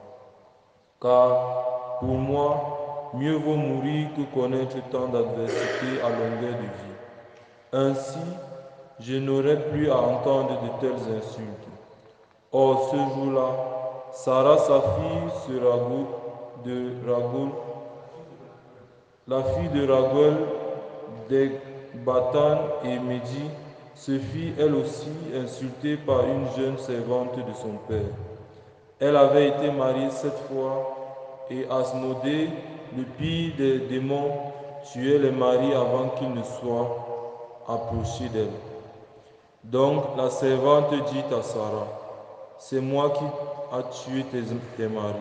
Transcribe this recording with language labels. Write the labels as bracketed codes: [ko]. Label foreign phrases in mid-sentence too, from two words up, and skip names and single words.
[fr] Car pour moi, mieux vaut mourir que connaître tant d'adversité à longueur de vie. Ainsi, je n'aurai plus à entendre de telles insultes. Or, ce jour-là, Sarah, sa fille, la fille de Raguel, d'Ecbatan et Médi, se fit elle aussi insultée par une jeune servante de son père. Elle avait été mariée 7 fois et Asmodée, le pire des démons, tuait les maris avant qu'ils ne soient approchés d'elle. Donc la servante dit à Sarah, c'est moi qui a tué tes maris.